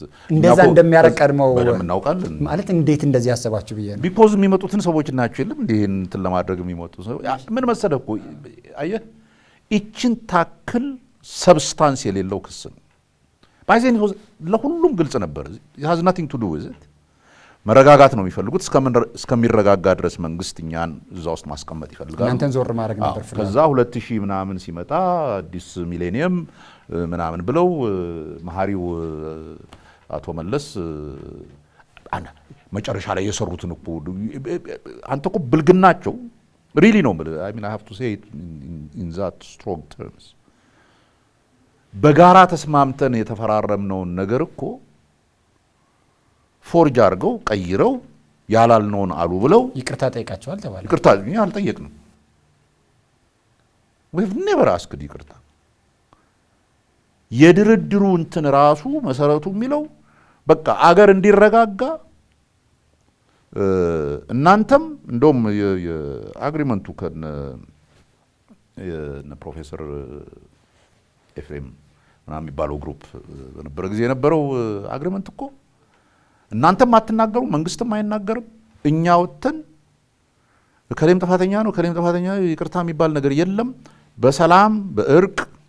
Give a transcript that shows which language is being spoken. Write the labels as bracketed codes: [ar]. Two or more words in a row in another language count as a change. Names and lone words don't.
[am] እንደዛ እንደሚያረቅ ቀድመው በደም እናውቃለን። ማለት እንዴት እንደዚህ ያሰባችሁ ብዬ ነው። ቢኮዝ የሚመጡትን ሰዎች ናቸው የለም እንዴ እንትን ለማድረግ የሚመጡ ሰው ምን መሰለህ እኮ አየህ እቺን ታክል ሰብስታንስ የሌለው ክስ ነው። ባይዘን ለሁሉም ግልጽ ነበር። [en] it has nothing to do with it። [am] መረጋጋት ነው የሚፈልጉት። እስከሚረጋጋ ድረስ መንግስት እኛን እዛ ውስጥ ማስቀመጥ ይፈልጋል። እናንተን ዞር ማድረግ ነበር ፍላጎት። ከዛ 2000 ምናምን ሲመጣ አዲስ ሚሌኒየም ምናምን ብለው መሐሪው አቶ መለስ መጨረሻ ላይ የሰሩትን እኮ አንተ እኮ ብልግናቸው ሪሊ ነው [en] I mean I have to say it in that strong terms። [am] በጋራ ተስማምተን የተፈራረምነውን ነገር እኮ ፎርጅ አድርገው ቀይረው ያላልነውን አሉ ብለው ይቅርታ ጠይቃቸዋል ተባለ። ይቅርታ እኛ አልጠየቅንም። [en] we have never asked [am] ይቅርታ። የድርድሩ እንትን ራሱ መሰረቱ የሚለው በቃ አገር እንዲረጋጋ እናንተም እንደውም የአግሪመንቱ ከነ ፕሮፌሰር ኤፍሬም ምናምን የሚባለው ግሩፕ በነበረ ጊዜ የነበረው አግሪመንት እኮ እናንተም አትናገሩ፣ መንግስትም አይናገርም። እኛ ወጥተን ከሌም ጥፋተኛ ነው ከሌም ጥፋተኛ ይቅርታ የሚባል ነገር የለም። በሰላም በእርቅ